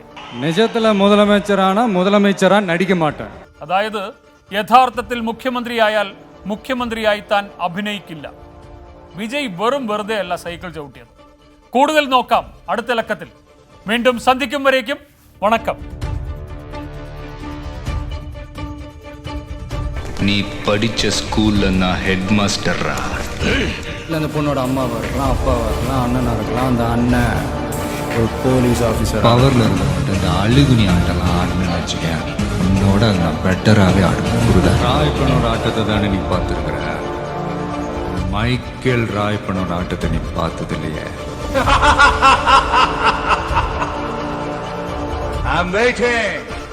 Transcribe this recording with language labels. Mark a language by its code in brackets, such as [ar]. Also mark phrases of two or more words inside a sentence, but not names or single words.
[ta] நிஜத்துல முதலமைச்சரா நடிக்கமாட்டேன். [ml] അതായത് യഥാർത്ഥത്തിൽ മുഖ്യമന്ത്രിയായാൽ മുഖ്യമന്ത്രിയായി താൻ അഭിനയിക്കില്ല. വിജയ് വെറുതെ അല്ല സൈക്കിൾ ചവിട്ടിയത്. കൂടുതൽ നോക്കാം അടുത്ത ലക്കത്തിൽ. വീണ്ടും സന്ധിക്കും വരേക്കും വണക്കം. [ta] நீ படிச்ச ஸ்கூல்ல நான் [en] head master. [ta] இல்லை அந்த பொண்ணோட அம்மாவா இருக்கலாம், அப்பாவா இருக்கலாம், அண்ணனா இருக்கலாம். அந்த அண்ணன் ஒரு [en] police officer. [ta] பவரில் இருந்த மட்டும் இந்த அழுகுனி ஆட்டெல்லாம் ஆடணும்னு வச்சுக்கேன், உன்னோட நான் பெட்டராகவே ஆடுவேன். புரியுதா? ராயப்பனோட ஆட்டத்தை தானே நீ பார்த்துருக்குற, மைக்கேல் ராயப்பனோட ஆட்டத்தை நீ பார்த்தது இல்லையே. [en] I'm waiting.